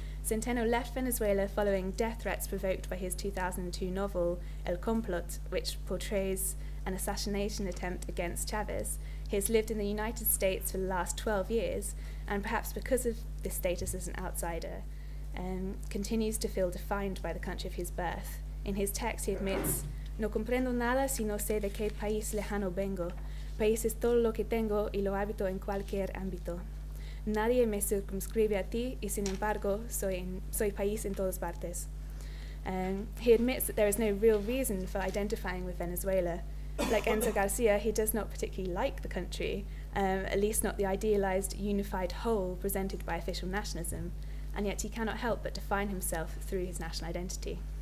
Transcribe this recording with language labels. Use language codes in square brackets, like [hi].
[en] Centeno left Venezuela following death threats provoked by his 2002 novel El Complot, which portrays an assassination attempt against Chavez. He has lived in the United States for the last 12 years, and perhaps because of this status as an outsider, continues to feel defined by the country of his birth. In his text, he admits, [es] "No comprendo nada si no sé de qué país lejano vengo. País es todo lo que tengo y lo habito en cualquier ámbito. Nadie me circunscribe a ti y sin embargo soy país en todas partes." [en] He admits that there is no real reason for identifying with Venezuela. Like Enzo Garcia, he does not particularly like the country, at least not the idealized, unified whole presented by official nationalism, and yet he cannot help but define himself through his national identity.